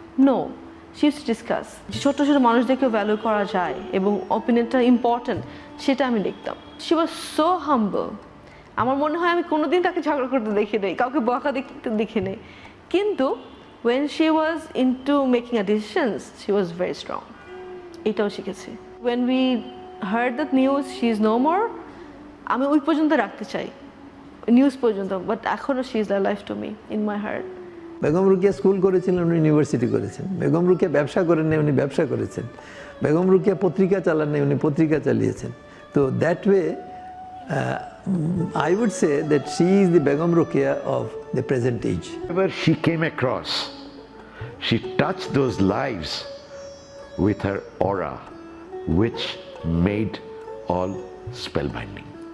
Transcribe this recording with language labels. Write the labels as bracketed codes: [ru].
[en] No, she use to discuss. [bn] ছোটো ছোটো মানুষদেরকে ভ্যালু করা যায় এবং অপিনিয়নটা ইম্পর্ট্যান্ট, সেটা আমি দেখতাম। [en] She was so humble. [bn] আমার মনে হয় আমি কোনোদিন তাকে ঝগড়া করতে দেখি নেই, কাউকে বকা দেখতে দেখি নেই, কিন্তু [en] when she was into making a decisions, she was very strong. [bn] এটাও শিখেছি। [en] When we heard that news she is no more, [bn] আমি ওই পর্যন্ত রাখতে চাই, নিউজ পর্যন্ত, বাট এখনও [en] she is alive to me in my heart. [bn] Begum Rokeya school করেছিলেন, উনি ইউনিভার্সিটি করেছেন। বেগম রোকেয়া ব্যবসা করেন নাই, উনি ব্যবসা করেছেন। বেগম রোকেয়া পত্রিকা চালান নাই, উনি পত্রিকা চালিয়েছেন। [en] তো that way I would say that she is the Begum Rokeya of the present age. Whenever she came across, she touched those lives with her aura, which made all spellbinding.